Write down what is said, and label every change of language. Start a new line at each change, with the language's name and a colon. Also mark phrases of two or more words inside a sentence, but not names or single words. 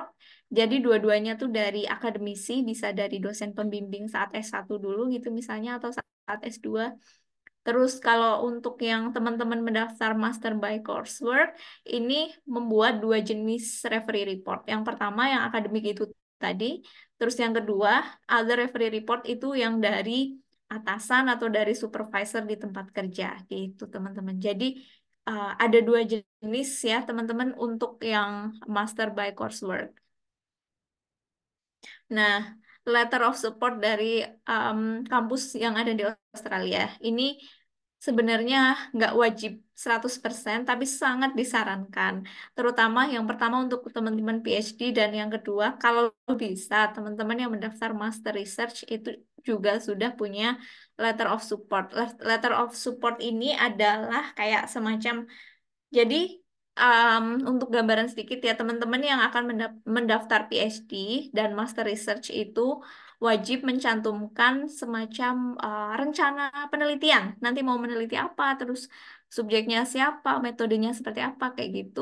Indonesian: Jadi dua-duanya tuh dari akademisi, bisa dari dosen pembimbing saat S1 dulu gitu misalnya atau saat S2. Terus kalau untuk yang teman-teman mendaftar
English: Master by Coursework,
Indonesian: ini membuat dua jenis
English: referee report.
Indonesian: Yang pertama yang akademik itu tadi, terus yang kedua
English: other referee report
Indonesian: itu yang dari atasan atau dari supervisor di tempat kerja gitu teman-teman. Jadi ada dua jenis ya teman-teman untuk yang
English: Master by Coursework.
Indonesian: Nah,
English: letter of support
Indonesian: dari um, kampus yang ada di Australia ini sebenarnya nggak wajib 100%, tapi sangat disarankan. Terutama yang pertama untuk teman-teman PhD dan yang kedua, kalau bisa teman-teman yang mendaftar
English: Master Research
Indonesian: itu juga sudah punya
English: letter of support. Letter of support
Indonesian: ini adalah kayak semacam jadi, untuk gambaran sedikit ya, teman-teman yang akan mendaftar PhD dan
English: Master Research
Indonesian: itu wajib mencantumkan semacam rencana penelitian. Nanti mau meneliti apa, terus subjeknya siapa, metodenya seperti apa, kayak gitu.